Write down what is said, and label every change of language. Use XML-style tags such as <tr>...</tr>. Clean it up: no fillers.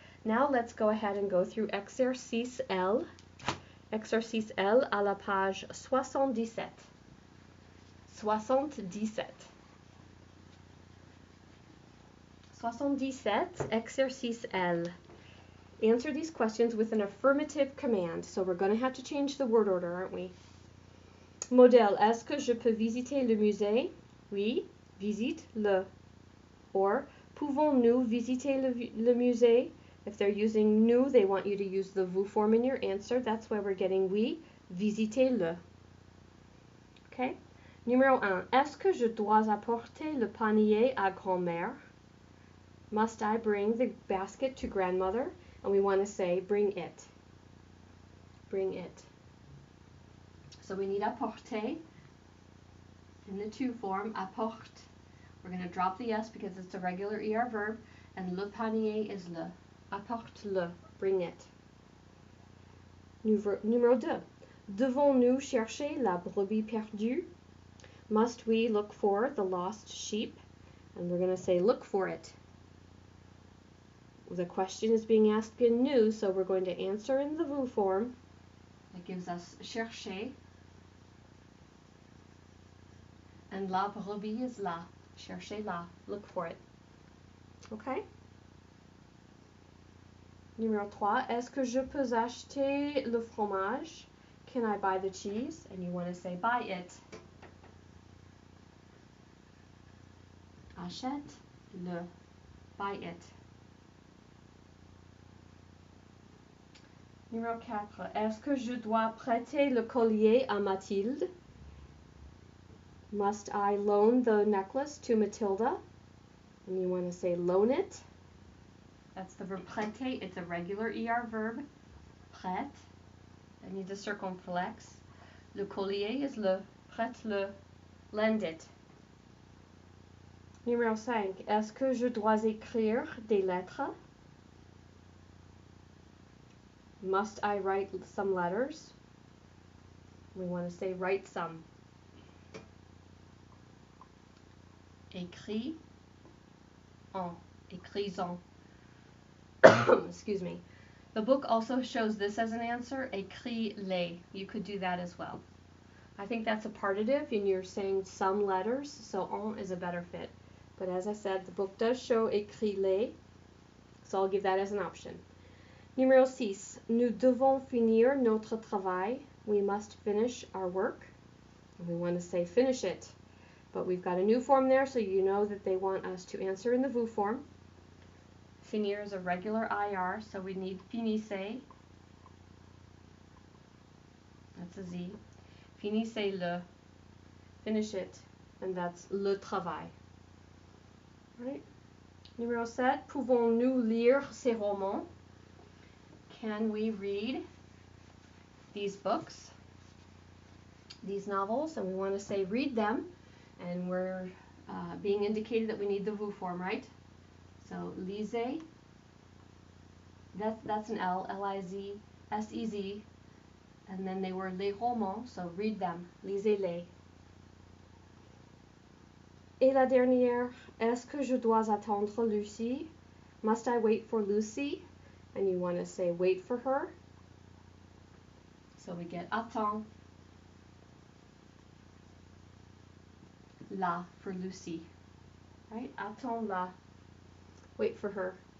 <en>Now let's go ahead and go through exercice L.</en> <fr>Exercice L à la page 77.</fr> <en>77. 77, exercice L. Answer these questions with an affirmative command. So we're going to have to change the word order, aren't we?</en> <fr>Modèle, est-ce que je peux visiter le musée? Oui, visite-le. Or, pouvons-nous visiter le musée?</fr> <en>If they're using nous, they want you to use the vous form in your answer. That's why we're getting</en> <fr>oui, visitez-le.</fr> <en>Okay? Numéro 1.</en> <fr>Est-ce que je dois apporter le panier à grand-mère?</fr> <en>Must I bring the basket to grandmother? And we want to say bring it. Bring it. So we need apporter in the to form, apporte. We're going to drop the S because it's a regular ER verb, and le panier is le.</en> <fr>Apporte-le.</fr> <en>Bring it.</en> <fr>Numéro 2. Devons-nous chercher la brebis perdue?</fr> <en>Must we look for the lost sheep? And we're going to say look for it. The question is being asked in nous, so we're going to answer in the vous form. That gives us chercher. And la brebis is là.</en> <fr>Cherchez là.</fr> <en>Look for it. Okay?</en> <fr>Numéro 3. Est-ce que je peux acheter le fromage?</fr> <en>Can I buy the cheese? And you want to say buy it.</en> <fr>Achète-le.</fr> <en>Buy it.</en> <fr>Numéro 4. Est-ce que je dois prêter le collier à Mathilde?</fr> <en>Must I loan the necklace to Matilda? And you want to say loan it. That's the verb prêter. It's a regular ER verb. Prête. I need the circumflex. Le collier is le, prête-le, lend it.</en> <fr>Numéro 5. Est-ce que je dois écrire des lettres?</fr> <en>Must I write some letters? We want to say write some.</en> <fr>Écris en. Écris-en.</fr> <en>Excuse me. The book also shows this as an answer.</en> <fr>Écris-les.</fr> <en>You could do that as well. I think that's a partitive and you're saying some letters, so en is a better fit. But as I said, the book does show écris-les, so I'll give that as an option.</en> <fr>Numéro 6. Nous devons finir notre travail.</fr> <en>We must finish our work. And we want to say finish it. But we've got a new form there, so you know that they want us to answer in the vous form. Finir is a regular IR, so we need finissez. That's a Z. Finissez-le. Finish it. And that's le travail. Right? Numéro 7.</en> <fr>Pouvons-nous lire ces romans?</fr> <en>Can we read these books, these novels? And we want to say read them. And we're being indicated that we need the vous form, right? So lisez. That's an L, L-I-Z, S-E-Z. And then they were les romans, so read them.</en> <fr>Lisez-les. Et la dernière, est-ce que je dois attendre Lucie?</fr> <en>Must I wait for Lucy? And you want to say wait for her. So we get attends. La for Lucy. Right?</en> <fr>Attends la.</fr> <en>Wait for her.</en>